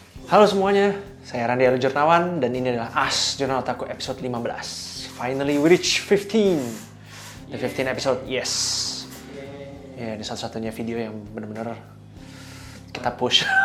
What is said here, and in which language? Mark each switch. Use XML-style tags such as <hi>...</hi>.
<id>Halo semuanya, saya Randy Arjurnawan dan ini adalah As Jurnal Otaku episode 15.</id> <en>Finally we reach 15. The 15 episode, yes.</en> <id>Ya, ini satu-satunya video yang benar-benar kita push.</id>